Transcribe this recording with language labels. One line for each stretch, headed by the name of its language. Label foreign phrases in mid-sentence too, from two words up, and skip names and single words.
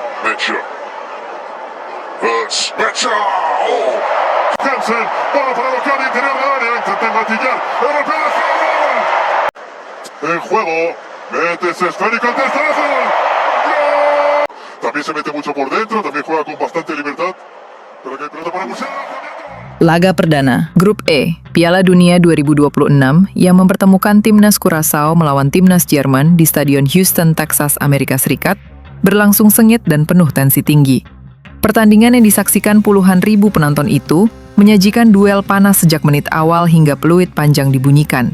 Spanish: Mecha. Mecha. Oh. Hansen, bola para bloquear el interior del área, intenta engatillar. El golpe de fútbol. En juego. Mete ese esférico al tercer gol. ¡Gol! También se mete mucho por dentro, también juega con bastante libertad. Pero que hay pelota para Museo.
Indonesian: Laga perdana, Grup E, Piala Dunia 2026 yang mempertemukan timnas Curaçao melawan timnas Jerman di Stadion Houston, Texas, Amerika Serikat, berlangsung sengit dan penuh tensi tinggi. Pertandingan yang disaksikan puluhan ribu penonton itu menyajikan duel panas sejak menit awal hingga peluit panjang dibunyikan.